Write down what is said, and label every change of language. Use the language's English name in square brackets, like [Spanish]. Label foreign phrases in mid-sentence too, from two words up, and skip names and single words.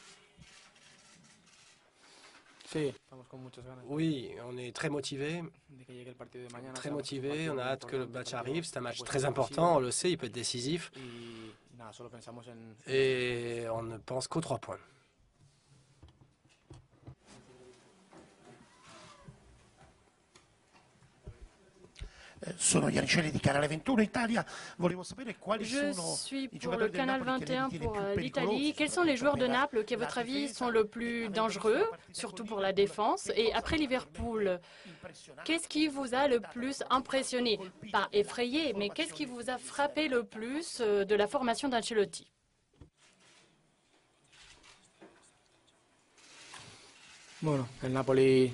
[French] Oui, on est très motivé. On a hâte que le match arrive. C'est un match très important, on le sait, il peut être décisif. Et on ne pense qu'aux 3 points. [Italian] Sono gli Anicelli di Canale 21 Italia. Volevo sapere quali [French] Je [Italian] sono [French] suis [Italian] i [French] pour le [Italian] giocatori del [French] canal [Italian] Napoli che [French] 21 [Italian] ritiene [French] pour [Italian] più [French] l'Italie. [Italian] pericolosi [French] Quels sont les joueurs de Naples qui, à votre avis, sont le plus dangereux, surtout pour la défense? Et après Liverpool, qu'est-ce qui vous a le plus impressionné? Pas effrayé, mais qu'est-ce qui vous a frappé le plus de la formation d'Ancelotti? [Spanish] Bueno, el Napoli.